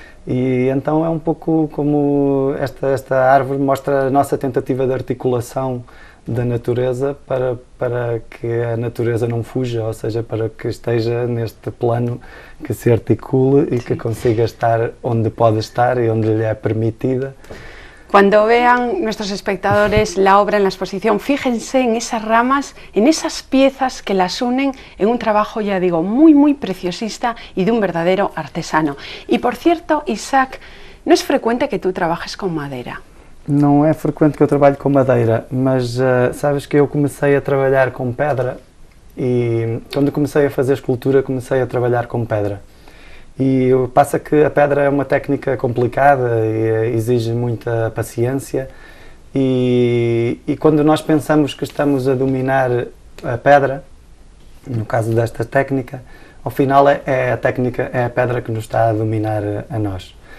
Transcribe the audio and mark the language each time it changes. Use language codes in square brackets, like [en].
[pt] E então é um pouco como esta árvore mostra a nossa tentativa de articulação da natureza para que a natureza não fuja, ou seja, para que esteja neste plano, que se articule e que consiga estar onde pode estar e onde lhe é permitida. [es] Cuando vean nuestros espectadores la obra en la exposición, fíjense en esas ramas, en esas piezas que las unen en un trabajo, ya digo, muy preciosista y de un verdadero artesano. Y por cierto, Isaac, no es frecuente que tú trabajes con madera. [pt] Não é frequente que eu trabalhe com madeira, mas sabes que eu comecei a trabalhar com pedra e quando comecei a fazer escultura comecei a trabalhar com pedra. E passa que a pedra é uma técnica complicada e exige muita paciência e quando nós pensamos que estamos a dominar a pedra, no caso desta técnica, ao final é a pedra que nos está a dominar a nós.